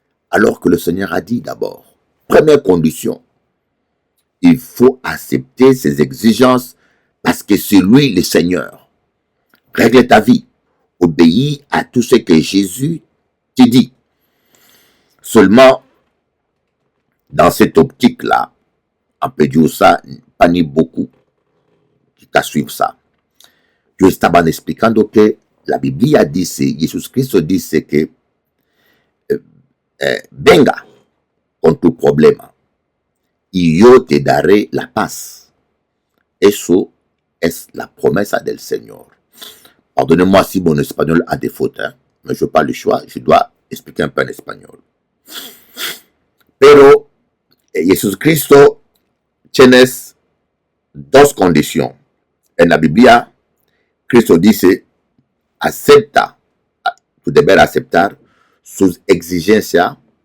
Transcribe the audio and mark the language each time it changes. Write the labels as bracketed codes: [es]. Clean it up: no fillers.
[fr] Alors que le Seigneur a dit d'abord, première condition, il faut accepter ses exigences parce que c'est lui le Seigneur. Règle ta vie, obéis à tout ce que Jésus te dit. Seulement, dans cette optique-là, on peut dire ça, pas ni beaucoup qui t'a suivi ça. [es] Yo estaba explicando que la Biblia dice, Jesucristo dice que venga con tu problema y yo te daré la paz. Eso es la promesa del Señor. [fr] Pardonnez-moi si mon espagnol a des fautes, hein, mais je n'ai pas le choix, je dois expliquer un peu en espagnol. [es] Pero Jesucristo tiene dos condiciones. En la Biblia, Cristo dice, acepta, tú debes aceptar sus exigencias.